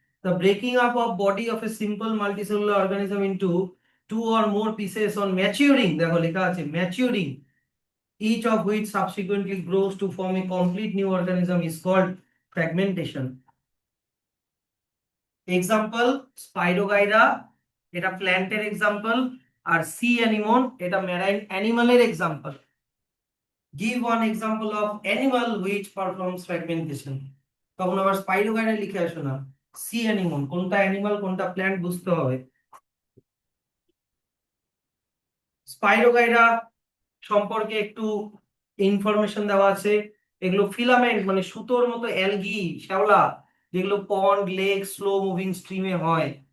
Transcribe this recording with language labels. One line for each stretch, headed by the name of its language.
English: the breaking up of body of a simple multicellular organism into two or more pieces on maturing,
Bangla: দেখো লেখা আছে ম্যাচিউরিং,
English: each of which subsequently grows to form a complete new organism is called fragmentation.
Bangla: Example spirogyra, এটা প্ল্যান্টের example. আর C anemone, এটা marine অ্যানিমালের example.
English: Give one example of animal which performs fragmentation.
Bangla: তখন আবার spirogyra লিখে আসো না, সি অ্যানিমন। কোনটা animal কোনটা প্ল্যান্ট বুঝতে হবে। স্পাইরোগাইরা সম্পর্কে একটু ইনফরমেশন দেওয়া আছে। এগুলো ফিলামেন্ট মানে সুতোর মতো অ্যালগি, শ্যাওলা, যেগুলো পন্ড, লেক, স্লো মুভিং স্ট্রিমে হয়।